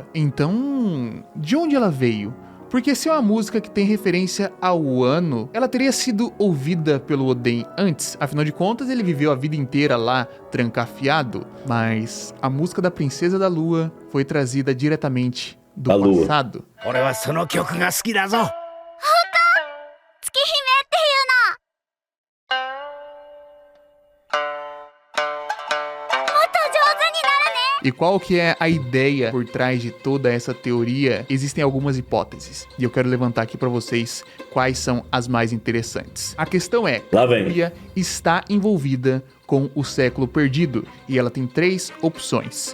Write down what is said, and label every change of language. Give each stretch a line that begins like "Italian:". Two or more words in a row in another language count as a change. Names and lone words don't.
Portuguese: Então, de onde ela veio? Porque se é uma música que tem referência ao ano, ela teria sido ouvida pelo Oden antes. Afinal de contas, ele viveu a vida inteira lá, trancafiado. Mas a música da Princesa da Lua foi trazida diretamente do passado.
Japanese: 俺はその曲が好きだぞ。月姫っていうの。もっと上手になるね。
Portuguese: E qual que é a ideia por trás de toda essa teoria? Existem algumas hipóteses, e eu quero levantar aqui para vocês quais são as mais interessantes. A questão é, Lá vem. a teoria está envolvida com o século perdido, e ela tem 3 opções.